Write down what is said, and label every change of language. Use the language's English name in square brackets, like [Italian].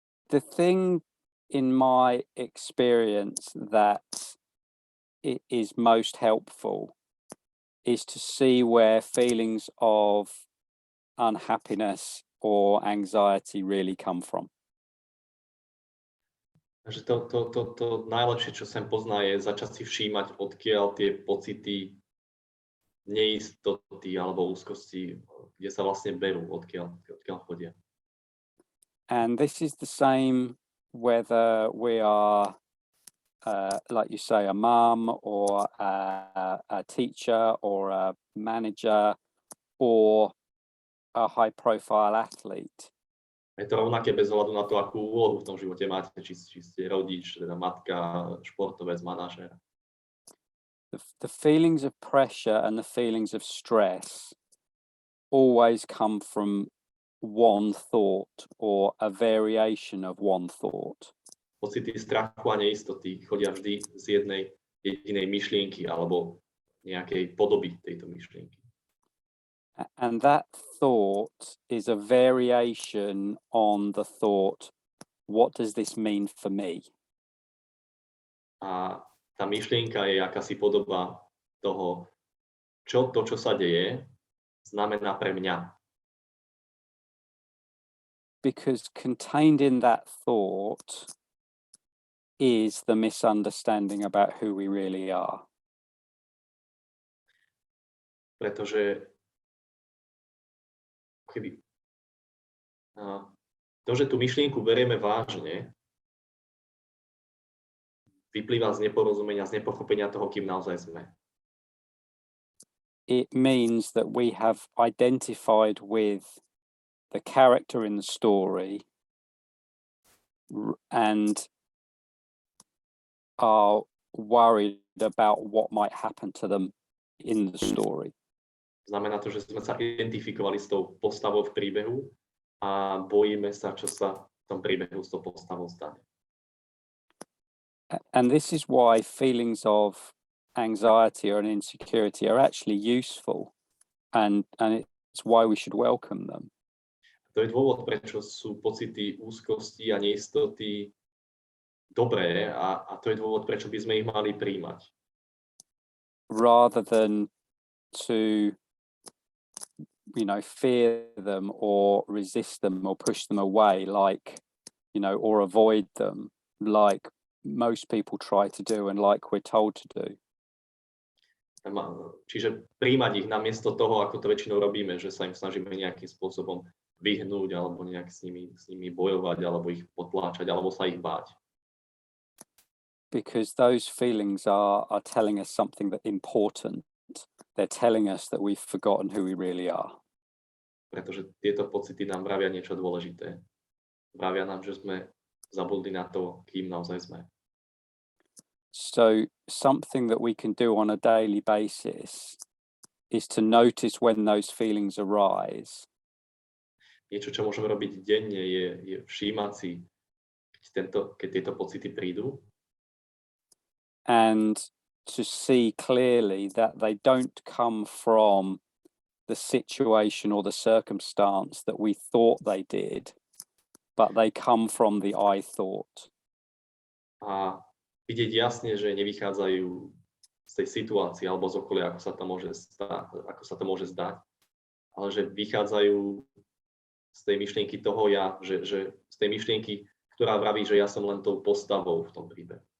[English] The thing in my experience that it is most helpful is to see where feelings of unhappiness or anxiety really come from. [Slovak] Takže to najlepšie, čo sem pozná, je začať si všímať, odkiaľ tie pocity neistoty alebo úzkosti, kde sa vlastne berú, odkiaľ chodia. [English] And this is the same whether we are, like you say, a mum or a teacher or a manager or a high-profile athlete. [Slovak] Je to rovnaké bez ohľadu na to, akú úlohu v tom živote máte, či ste rodič, teda matka, športovec, manažér. [English] The feelings of pressure and the feelings of stress always come from one thought or a variation of one thought. [Slovak] Pocity strachu a neistoty chodia vždy z jednej jedinej myšlienky alebo nejakej podoby tejto myšlienky. [English] And that thought is a variation on the thought, what does this mean for me? [Slovak] A tá myšlienka je akási podoba toho, čo sa deje, znamená pre mňa. [English] Because contained in that thought is the misunderstanding about who we really are. [Slovak] Pretože to, že tú myšlienku berieme vážne, vyplýva z neporozumenia, z nepochopenia toho, kým naozaj sme. [English] It means that we have identified with the character in the story and are worried about what might happen to them in the story. [Slovak] Znamená to, že sme sa identifikovali s tou postavou v príbehu a bojíme sa, čo sa v tom príbehu s tou postavou stane. [English] And this is why feelings of anxiety or insecurity are actually useful, and it's why we should welcome them. [Slovak] To je dôvod, prečo sú pocity úzkosti a neistoty dobré a to je dôvod, prečo by sme ich mali príjmať. [English] Rather than to fear them or resist them or push them away, or avoid them, like most people try to do and like we're told to do. [Slovak] Čiže príjmať ich namiesto toho, ako to väčšinou robíme, že sa im snažíme nejakým spôsobom vyhnúť alebo nejak s nimi bojovať alebo ich potláčať alebo sa ich báť. [English] Because those feelings are telling us something that important. They're telling us that we've forgotten who we really are. [Slovak] Pretože tieto pocity nám vravia niečo dôležité. Vravia nám, že sme zabudli na to, kým naozaj sme. [English] So something that we can do on a daily basis is to notice when those feelings arise. [Slovak] Niečo, čo môžeme robiť denne, je všímať si, keď tieto pocity prídu. [English] And to see clearly that they don't come from the situation or the circumstance that we thought they did, but they come from the I thought. [Slovak] A vidieť jasne, že nevychádzajú z tej situácie alebo z okolia, ako sa to môže zdať, ale že vychádzajú tej myšlienky toho ja, že z tej myšlienky, ktorá vraví, že ja som len tou postavou v tom príbehu.